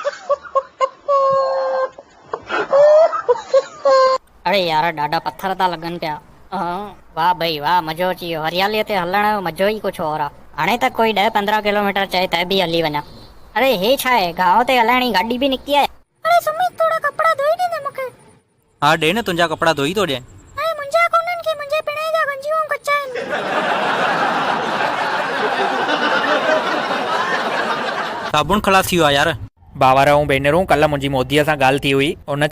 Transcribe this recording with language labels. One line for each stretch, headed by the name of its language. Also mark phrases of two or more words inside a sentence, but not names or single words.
Sindhi: अरे यार ॾाढा पत्थर था लॻनि पिया। वाह भई वाह, मज़ो अची वियो। हरियालीअ ते हलण जो मज़ो ई कुझु और आहे। हाणे त कोई 10-15 किलोमीटर चए त बि हली वञा। अरे हे छा आहे, गांव ते हलाइण जी गाॾी बि निकिती आहे। अरे सुमित थोड़ा कपिड़ा धोई ॾे मूंखे। हा ॾे न, तुंहिंजा कपिड़ा धोई थो ॾियां। अरे मुंहिंजा कोन्हनि की मुंहिंजे पिणे जा गंजियूं कचा आहिनि। साबुण ख़लास थी वियो आहे यार। बावर ऐं भेनरूं, कल्ह मुंहिंजी मोदीअ सां ॻाल्हि थी हुई।